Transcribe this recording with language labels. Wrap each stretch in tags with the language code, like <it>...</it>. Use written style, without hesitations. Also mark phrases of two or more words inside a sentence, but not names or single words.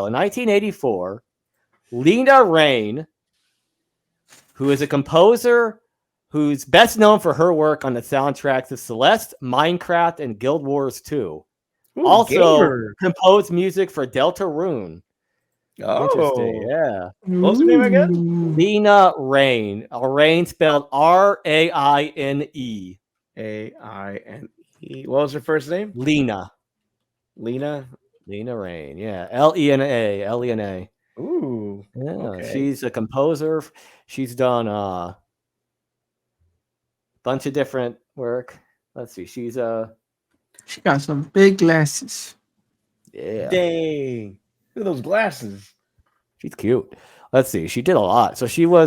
<en>In 1984, Lena Raine, who is a composer who's best known for her work on the soundtracks of Celeste, Minecraft, and Guild Wars 2. Ooh, Also gamer. composed music for Deltarune. Interesting. Oh. Yeah. What's her name again? Ooh. Lena Raine. Raine spelled Raine. Aine. What was her first name? Lena. Lena. Lena Raine. Yeah. Lena. Lena. Ooh. Yeah. Okay. She's a composer. She's done a bunch of different work. Let's see. She's She got some big glasses. yeah. Dang. Look at those glasses. She's cute. Let's see. She did a lot. So she was</en>